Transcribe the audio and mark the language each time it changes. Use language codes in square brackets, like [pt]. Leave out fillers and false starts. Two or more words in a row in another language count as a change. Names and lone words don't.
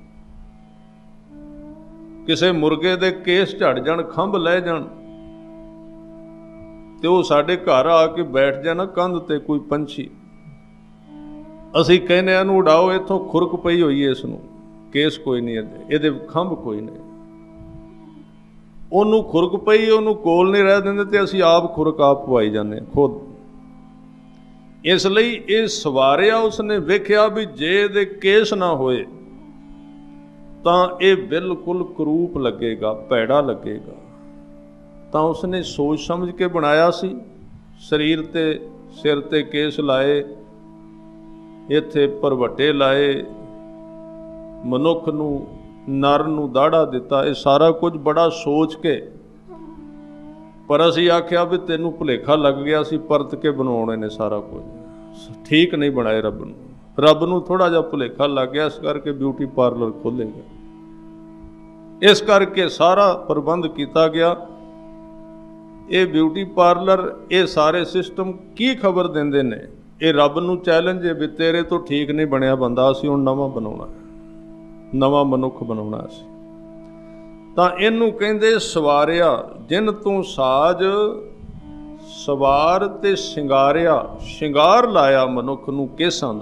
[pa] ਕਿਸੇ ਮੁਰਗੇ ਦੇ ਕੇਸ ਝੜ ਜਾਣ, ਖੰਭ ਲੈ ਜਾਣ, ਤੇ ਵੋ ਸਾਡੇ ਘਰ ਆ ਕੇ ਬੈਠ ਜਾਏ ਨਾ ਕੰਧ ਤੇ ਕੋਈ ਪੰਛੀ, ਅਸੀਂ ਕਹਿਣੇ ਇਹਨੂੰ ਉਡਾਓ, ਇੱਥੋਂ ਖੁਰਕ ਪਈ ਹੋਈ ਹੈ, ਇਸਨੂੰ ਕੇਸ ਕੋਈ ਨਹੀਂ, ਇਹਦੇ ਖੰਭ ਕੋਈ ਨਹੀਂ, ਉਹਨੂੰ ਖੁਰਕ ਪਈ, ਉਹਨੂੰ ਕੋਲ ਨਹੀਂ ਰਹਿ ਦਿੰਦੇ ਤੇ ਅਸੀਂ ਆਪ ਖੁਰਕ ਆਪ ਪਵਾਈ ਜਾਂਦੇ ਖੁਦ। ਇਸ ਲਈ ਇਹ ਸਵਾਰਿਆ, ਉਸਨੇ ਵੇਖਿਆ ਵੀ ਜੇ ਇਹਦੇ ਕੇਸ ਨਾ ਹੋਏ ਤਾਂ ਇਹ ਬਿਲਕੁਲ ਕਰੂਪ ਲੱਗੇਗਾ, ਭੈੜਾ ਲੱਗੇਗਾ। ਤਾਂ ਉਸਨੇ ਸੋਚ ਸਮਝ ਕੇ ਬਣਾਇਆ ਸੀ। ਸਰੀਰ ਤੇ ਸਿਰ ਤੇ ਕੇਸ ਲਾਏ, ਇੱਥੇ ਭਰਵੱਟੇ ਲਾਏ, ਮਨੁੱਖ ਨੂੰ ਨਰ ਨੂੰ ਦਾੜ੍ਹਾ ਦਿੱਤਾ, ਯੇ ਸਾਰਾ ਕੁਛ ਬੜਾ ਸੋਚ ਕੇ। ਪਰ ਅਸੀਂ ਆਖਿਆ ਭਈ ਤੈਨੂੰ ਭੁਲੇਖਾ ਲੱਗ ਗਿਆ, ਅਸੀਂ ਪਰਤ ਕੇ ਬਣਾਨੇ ਨੇ ਸਾਰਾ ਕੁਛ ਠੀਕ ਨਹੀਂ ਬਣਾਏ। ਰੱਬ ਨੂੰ ਥੋੜ੍ਹਾ ਜਿਹਾ ਭੁਲੇਖਾ ਲੱਗ ਗਿਆ, ਇਸ ਕਰਕੇ [en] beauty parlour [pa] ਖੋਲ੍ਹੇਗਾ, ਇਸ ਕਰਕੇ ਸਾਰਾ ਪ੍ਰਬੰਧ ਕੀਤਾ ਗਿਆ। ਯੇ [en] beauty parlour, [pa] , ਯੇ ਸਾਰੇ ਸਿਸਟਮ ਕੀ ਖ਼ਬਰ ਦੇਂਦੇ ਨੇ, ਯੇ ਰੱਬ ਨੂੰ ਚੈਲੇਂਜ ਹੈ ਭਈ ਤੇਰੇ ਤੋਂ ਠੀਕ ਨਹੀਂ ਬਣਿਆ ਬੰਦਾ, ਅਸੀਂ ਹੁਣ ਨਵਾਂ ਬਣਾਉਣਾ, ਨਵਾਂ ਮਨੁੱਖ ਬਣਾਉਣਾ ਸੀ। ਤਾਂ ਇਹਨੂੰ ਕਹਿੰਦੇ ਸਵਾਰਿਆ, ਜਿਨ ਤੂੰ ਸਾਜ ਸਵਾਰ ਤੇ ਸ਼ਿੰਗਾਰਿਆ, ਸ਼ਿੰਗਾਰ ਲਾਇਆ ਮਨੁੱਖ ਨੂੰ ਕੇਸਾਂ ਦਾ।